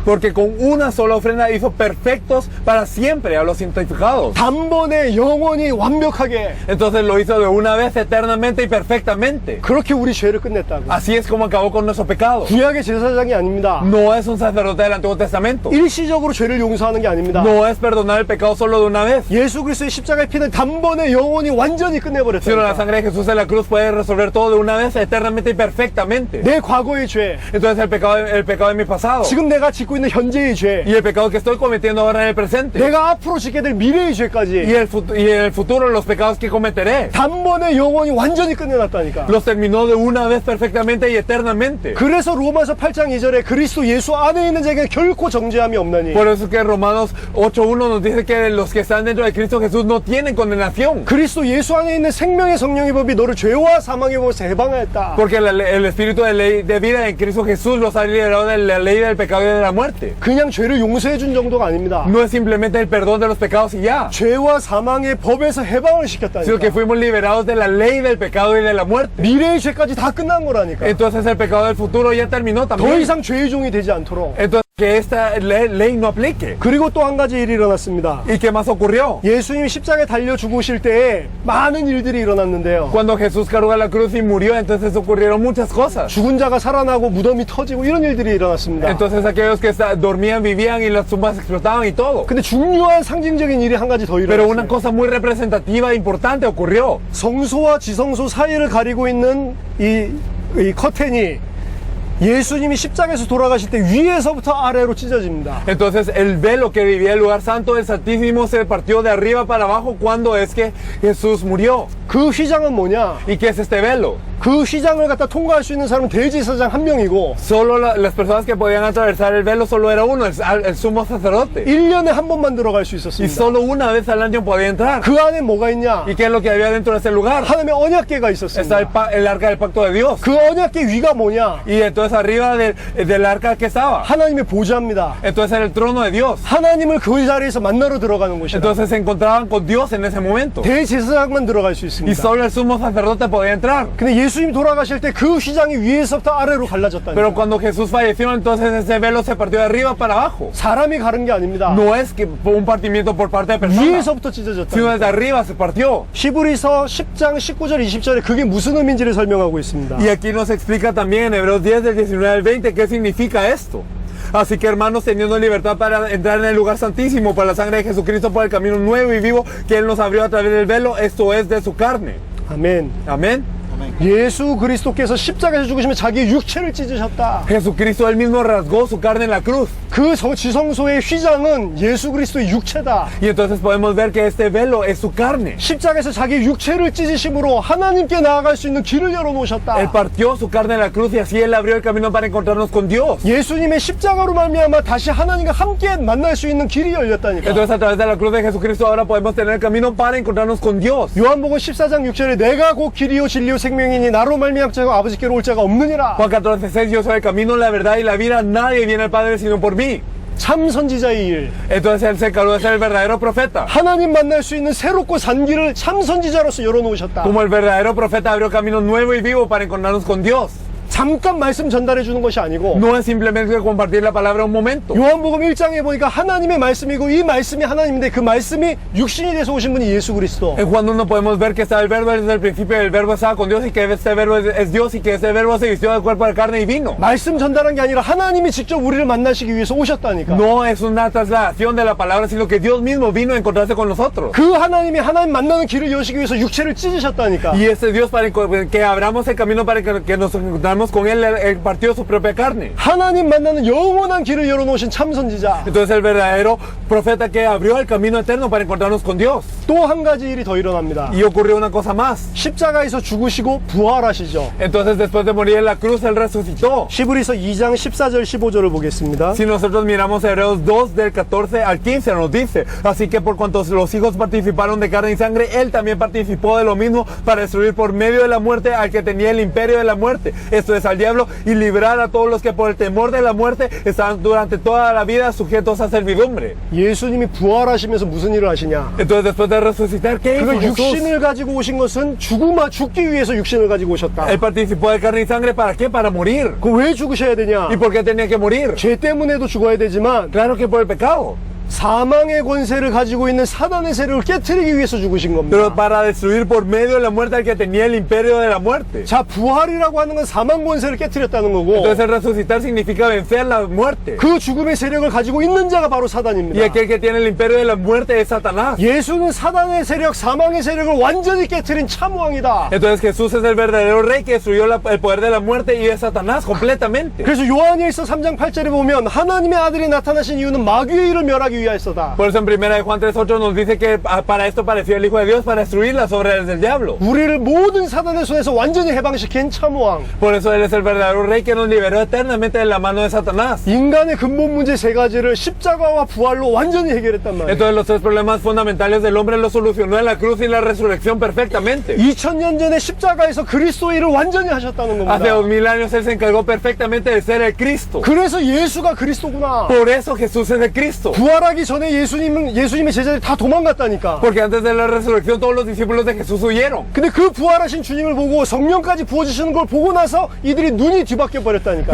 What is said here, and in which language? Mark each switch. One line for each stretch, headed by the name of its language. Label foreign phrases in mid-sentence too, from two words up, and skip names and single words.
Spanish: Porque con una sola ofrenda hizo perfectos para siempre a los santificados.
Korean: 단번에 영원히 완벽하게.
Spanish: Entonces lo hizo de una vez eternamente y perfectamente.
Korean: 그렇게 우리 죄를 끝냈다고.
Spanish: Así es como acabó con nuestro pecado.
Korean: 구약의 제사장이 아닙니다.
Spanish: No es un sacerdote del Antiguo Testamento.
Korean: 일시적으로 죄를 용서하는 게 아닙니다.
Spanish: No es perdonar el pecado solo de una vez.
Korean: 예수 그리스도의 십자가의 피는 단번에 영원히 완전히
Spanish: Sino la
Korean: 끝내버렸다.
Spanish: sangre de Jesús en la cruz puede resolver todo de una vez eternamente y perfectamente.
Korean: 내 과거의 죄,
Spanish: Entonces el pecado de mi pasado
Korean: 지금 내가 짓고 있는 현재의 죄,
Spanish: y el pecado que estoy cometiendo ahora en el presente
Korean: 내가 앞으로 짓게 될 미래의 죄까지
Spanish: y el futuro los pecados que cometeré
Korean: 단번에 영원히 완전히 끝내놨다니까.
Spanish: los terminó de una vez perfectamente y eternamente.
Korean: 그래서 로마서 8장 2절에 그리스도 예수 안에 있는 자에게 결코 정죄함이 없나니.
Spanish: Por eso es que Romanos 8.1 nos dice que los que están dentro de Cristo Jesús no tienen condenación.
Korean: 그리스도 예수 안에 있는 생명의 성령의 법이 너를 죄와 사망의 법에서 해방하였다.
Spanish: Porque el espíritu de vida en Cristo Jesús los ha liberado de la ley del pecado y de la muerte.
Korean: 그냥 죄를 용서해 준 정도가 아닙니다.
Spanish: No es simplemente el perdón de los pecados y ya,
Korean: 죄와 사망의 법에서 해방을
Spanish: sino que
Korean: 시켰다니까.
Spanish: fuimos liberados de la ley del pecado y de la muerte.
Korean: 미래의 죄까지 다 끝난 거라니까.
Spanish: Entonces el pecado del futuro ya terminó
Korean: 더
Spanish: también.
Korean: 이상 죄의 종이 되지 않도록.
Spanish: Entonces que esta ley no aplique.
Korean: 그리고 또 한 가지 일이 일어났습니다.
Spanish: ¿Y qué más ocurrió?
Korean: 예수님이 십자가에 달려 죽으실 때에 많은 일들이 일어났는데요.
Spanish: Cuando Jesús cargó a la cruz y murió, entonces ocurrieron muchas cosas.
Korean: 죽은 자가 살아나고 무덤이 터지고 이런 일들이 일어났습니다.
Spanish: Entonces aquellos que dormían, vivían y las tumbas explotaban y todo.
Korean: 근데 중요한 상징적인 일이 한 가지 더
Spanish: Pero una
Korean: 일어났어요.
Spanish: cosa muy representativa e importante ocurrió.
Korean: 성소와 지성소 사이를 가리고 있는 이 커튼이 예수님이 십자가에서 돌아가실 때 위에서부터 아래로 찢어집니다.
Spanish: Entonces el velo que dividía el lugar santo del Santísimo se partió de arriba para abajo cuando es que Jesús murió.
Korean: 그 휘장은 뭐냐?
Spanish: ¿Y qué es este velo?
Korean: 그 휘장을 갖다 통과할 수 있는 사람은 대제사장 한 명이고
Spanish: Solo las personas que podían atravesar el velo solo era uno, el sumo sacerdote.
Korean: 1년에 한 번만 들어갈 수
Spanish: Y
Korean: 있었습니다.
Spanish: solo una vez al año podía entrar.
Korean: 그 안에 뭐가 있냐?
Spanish: ¿Y qué es lo que había dentro de ese lugar?
Korean: 하나님의 언약궤가
Spanish: Está
Korean: 있었습니다.
Spanish: el arca del pacto de Dios.
Korean: 그 언약궤 위가 뭐냐?
Spanish: Y entonces arriba del arca que estaba.
Korean: 하나님의 보좌입니다.
Spanish: Entonces era el trono de Dios.
Korean: 하나님을 그 자리에서 만나러 들어가는 곳이다.
Spanish: Entonces se encontraban con Dios en ese momento.
Korean: 대제사장만 들어갈 수
Spanish: Y
Korean: 있습니다.
Spanish: solo el sumo sacerdote podía entrar.
Korean: 근데 예수님 돌아가실 때 그 휘장이 위에서부터 아래로 갈라졌다니까.
Spanish: Pero cuando Jesús falleció, entonces ese velo se partió de arriba para abajo.
Korean: 사람이 가른 게 아닙니다.
Spanish: No es que fue un partimiento por parte de personas,
Korean: 위에서부터
Spanish: sino
Korean: 찢어졌다.
Spanish: desde arriba se partió.
Korean: 히브리서 10장 19절 20절에 그게 무슨 의미인지를 설명하고 있습니다.
Spanish: Y aquí nos explica también en Hebreos 10 del 19 al 20 qué significa esto. Así que hermanos, teniendo libertad para entrar en el lugar santísimo por la sangre de Jesucristo, por el camino nuevo y vivo que Él nos abrió a través del velo, esto es de su carne.
Korean: 아멘.
Spanish: Amén.
Korean: 예수 그리스도께서 십자가에서 죽으시면 자기의 육체를 찢으셨다.
Spanish: Jesucristo él mismo rasgó su carne en la cruz.
Korean: 그 지성소의 휘장은 예수 그리스도의 육체다.
Spanish: Y entonces podemos ver que este velo es su carne.
Korean: 십자가에서 자기의 육체를 찢으심으로 하나님께 나아갈 수 있는 길을
Spanish: Él
Korean: 열어놓으셨다.
Spanish: partió su carne en la cruz y así él abrió el camino para encontrarnos con Dios.
Korean: 예수님의 십자가로 말미암아 다시 하나님과 함께 만날 수 있는 길이 열렸다니까.
Spanish: Entonces a través de la cruz de Jesucristo ahora podemos tener el camino para encontrarnos con Dios.
Korean: 요한복음 14장 6절에 내가 곧 길이요 진리요 생명이니 나로 말미암아 아버지께로 올 자가 없느니라.
Spanish: Juan 14:6, yo soy el camino, la verdad y la vida, nadie viene al Padre sino por mí.
Korean: 참 선지자의 일.
Spanish: Entonces él se encargó de ser el verdadero profeta.
Korean: 하나님 만날 수 있는 새롭고 산 길을 참 선지자로서 열어놓으셨다.
Spanish: Como el verdadero profeta abrió camino nuevo y vivo para encontrarnos con Dios.
Korean: 잠깐 말씀 전달해 주는 것이 아니고
Spanish: No es simplemente compartir la palabra un momento.
Korean: 요한복음 1장에 보니까 하나님의 말씀이고 이 말씀이 하나님인데 그 말씀이 육신이 돼서 오신 분이 예수 그리스도.
Spanish: En Juan 1 podemos ver que está el verbo desde el principio, el verbo estaba con Dios y que este verbo es Dios y que este verbo se vistió del cuerpo de carne y vino.
Korean: 말씀 전달한 게 아니라 하나님이 직접 우리를 만나시기 위해서 오셨다니까.
Spanish: No es una trasladación de la palabra, sino que Dios mismo vino a encontrarse con nosotros.
Korean: 그 하나님이 하나님 만나는 길을 여시기 위해서 육체를 찢으셨다니까.
Spanish: Y este Dios para que abramos el camino para que nos encontremos con Él partió su propia carne.
Korean: 하나님 만나는 영원한 길을 열어놓으신 참 선지자.
Spanish: Entonces el verdadero profeta que abrió el camino eterno para encontrarnos con Dios.
Korean: 또 한 가지 일이 더 일어납니다.
Spanish: Y ocurrió una cosa más.
Korean: 십자가에서 죽으시고 부활하시죠.
Spanish: Entonces después de morir en la cruz, Él resucitó.
Korean: 히브리서 2장 14절 15절을 보겠습니다.
Spanish: Si nosotros miramos Hebreos 2 del 14 al 15 nos dice, así que por cuanto los hijos participaron de carne y sangre, Él también participó de lo mismo para destruir por medio de la muerte al que tenía el imperio de la muerte, esto es al diablo, y librar a todos los que por el temor de la muerte estaban durante toda la vida sujetos a servidumbre.
Korean: 예수님이 부활하시면서 무슨 일을 하시냐?
Spanish: Entonces después de resucitar, ¿qué hizo
Korean: 그
Spanish: Jesús?
Korean: 육신을 가지고 오신 것은 죽기 위해서 육신을 가지고 오셨다.
Spanish: Él participó de carne y sangre, ¿para qué? Para morir.
Korean: 그 왜 죽으셔야 되냐?
Spanish: ¿Y por qué tenía que morir?
Korean: 죄 때문에도 죽어야 되지만
Spanish: Claro que por el pecado.
Korean: 사망의 권세를 가지고 있는 사단의 세력을 깨트리기 위해서 죽으신 겁니다.
Spanish: Pero para destruir por medio de la muerte al que tenía el imperio de la muerte.
Korean: 자, 부활이라고 하는 건 사망 권세를 깨트렸다는 거고
Spanish: Entonces el resucitar significa vencer la muerte.
Korean: 그 죽음의 세력을 가지고 있는 자가 바로
Spanish: Y
Korean: 사단입니다.
Spanish: aquel que tiene el imperio de la muerte es Satanás.
Korean: 예수는 사단의 세력, 사망의 세력을 완전히 깨트린 참왕이다.
Spanish: Entonces Jesús es el verdadero rey que destruyó el poder de la muerte y es Satanás completamente.
Korean: 그래서 요한일서 3장 8절에 보면 하나님의 아들이 나타나신 이유는 마귀의 일을 멸하기 위하여서다.
Spanish: Por eso en 1 Juan 3:8 nos dice que para esto pareció el Hijo de Dios, para destruir las obras del diablo.
Korean: 우리를 모든 사단의 손에서 완전히 해방시킨 참왕.
Spanish: Por eso Él es el verdadero rey que nos liberó eternamente de la mano de Satanás.
Korean: 인간의 근본 문제 세 가지를 십자가와 부활로 완전히 해결했단 말이에요.
Spanish: Entonces los tres problemas fundamentales del hombre los solucionó en la cruz y la resurrección perfectamente.
Korean: 2000년 전에 십자가에서 그리스도의 일을 완전히 하셨다는 겁니다.
Spanish: Hace 2000 años Él se encargó perfectamente de ser el Cristo.
Korean: 그래서 예수가 그리스도구나.
Spanish: Por eso Jesús es el Cristo.
Korean: 부활하기 전에 예수님의 제자들이 다 도망갔다니까.
Spanish: Porque antes de la resurrección todos los discípulos de Jesús huyeron.
Korean: 근데 그 부활하신 주님을 보고 성령까지 부어주시는 걸 보고 나서 이들이 눈이 뒤바뀌어 버렸다니까.